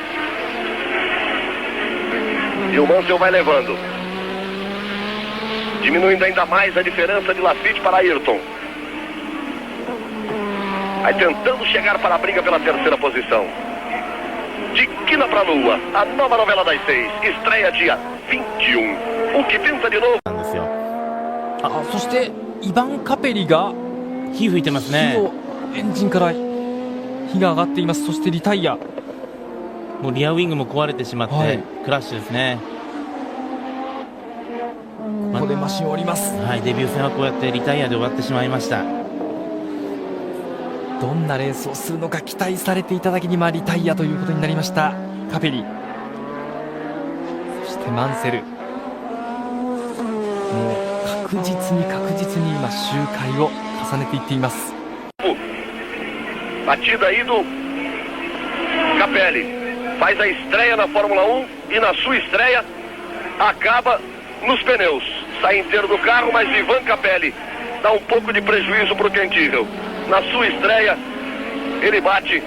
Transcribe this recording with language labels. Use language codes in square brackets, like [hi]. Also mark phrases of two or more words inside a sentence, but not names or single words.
[pt] E o Mansell vai levando, diminuindo ainda mais a diferença de Laffite para Ayrton. Aí tentando chegar para a briga pela terceira posição. De Quina pra Lua, a nova novela das 6, estreia dia 21. O que pinta de novo. [ja] なんですよ。そしてイヴァン・カペリが火吹いてますね。エンジンから火が上がっています。そしてリタイア。もうリアウィングも壊れてしまって、はい、クラッシュですね。ここでマシンを降ります。はい、デビュー戦はこうやってリタイアで終わってしまいました。どんなレースをするのか期待されていただけにリタイアということになりましたカペリ。そしてマンセル、もう確実に今周回を重ねていっています。 [pt] Batida aí do Capelli. Faz a estreia na Fórmula 1 e na sua estreia acaba nos pneus. Sai inteiro do carro, mas Ivan Capelli dá um pouco de prejuízo para o Kentigel. Na sua estreia, ele bate.